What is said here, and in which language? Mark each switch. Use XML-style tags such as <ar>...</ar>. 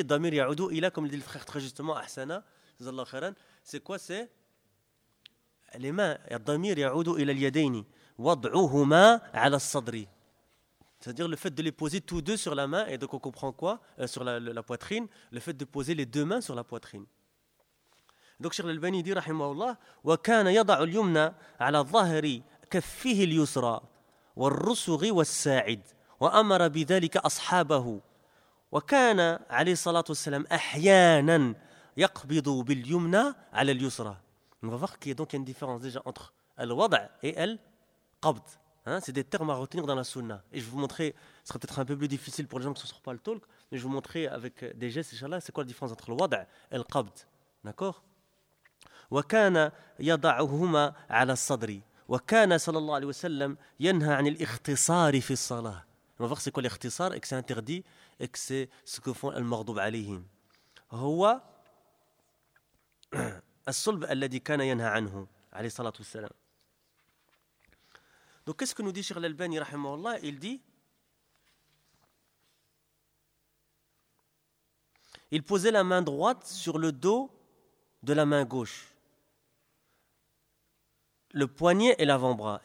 <ar>Ad-damir ya'udu ila,</ar> <fr>comme le dit le frère très justement Ahsana. C'est quoi? C'est les mains. Et le damir, il y a oudou, il y a l'yadaini.</fr> <ar>Wad'ouhuma ala sadri.</ar> <fr>C'est-à-dire le fait de les poser tous deux sur la main, et donc on comprend quoi ? Sur la poitrine, le fait de poser les deux mains sur la poitrine. Donc Cheikh Al-Albani dit,</fr> <ar>rahimahullah, wa kana yada'u al-yumna 'ala dhahri kaffihi al-yusra والرسغ والساعد وأمر بذلك أصحابه وكان عليه الصلاة والسلام أحيانا يقبض باليمنى على اليسرى.</ar> <fr>On va voir qu'il y a donc une différence déjà entre الوضع et القبض. Hein? C'est des termes à retenir dans la sunna. Et je vais vous montrer, ce sera peut-être un peu plus difficile pour les gens qui ne sont pas le talk, mais je vais vous montrer avec des gestes, inchallah, c'est quoi la différence entre الوضع et القبض. D'accord</fr> <ar>? وكان يضعهما على الصدر. وكان صلى الله عليه وسلم ينهى عن الاختصار في الصلاة.</ar> <fr>On va voir c'est quoi l'ikhtisar, et que c'est interdit, et que c'est ce que font les maghdoub alayhim.</fr> <ar>هو الصلب الذي كان ينهى عنه عليه الصلاة والسلام.</ar> <fr>Donc qu'est-ce que nous dit Cheikh Al-Albani rahimahullah? Il dit, il posait la main droite sur le dos de la main gauche, le poignet et l'avant-bras.</fr>